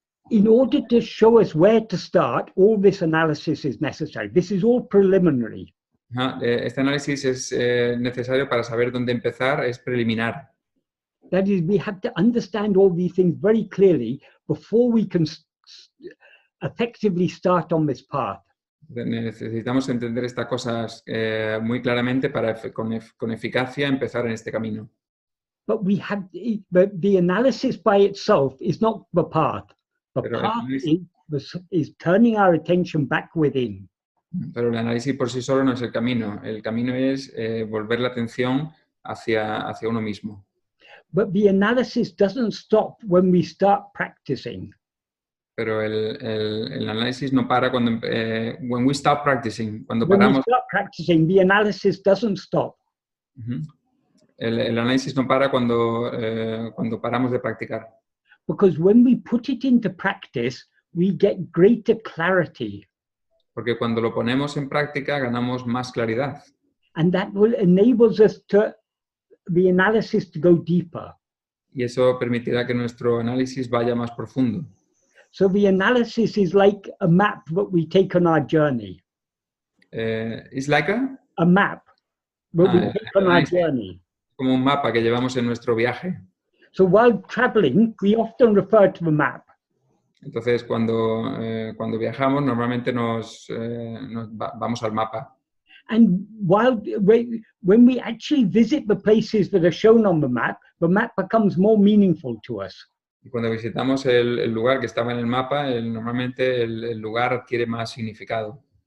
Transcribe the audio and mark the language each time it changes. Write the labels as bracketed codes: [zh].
[en] In order to show us where to start, all this analysis is necessary. This is all preliminary. [es] Este análisis es necesario para saber dónde empezar, es preliminar. [en] That is, we have to understand all these things very clearly before we can effectively start on this path. [es] Necesitamos entender estas cosas muy claramente para con eficacia empezar en este camino. [en] But the analysis by itself is not the path. The path is turning our attention back within. [es] Pero el análisis por sí solo no es el camino. El camino es volver la atención hacia uno mismo. [en] But the analysis doesn't stop when we start practicing. [es] Pero el análisis no para cuando [en] when we stop practicing, [es] cuando [en] when [es] paramos. [en] We start practicing, the analysis doesn't stop. [es] El análisis no para cuando paramos de practicar. [en] Because when we put it into practice, we get greater clarity. [es] Porque cuando lo ponemos en práctica ganamos más claridad. [en] And that will enable us to the analysis to go deeper. [es] Y eso permitirá que nuestro análisis vaya más profundo. [en] So the analysis is like a map that we take on our journey. It's like a map that we take on our journey. [es] Como un mapa que llevamos en nuestro viaje. [en] So while traveling, we often refer to the map. [es] Entonces, cuando viajamos, normalmente nos vamos al mapa. [en] And when we actually visit the places that are shown on the map becomes more meaningful to us. [es] Y cuando visitamos el lugar que estaba en el mapa, normalmente el lugar adquiere más significado.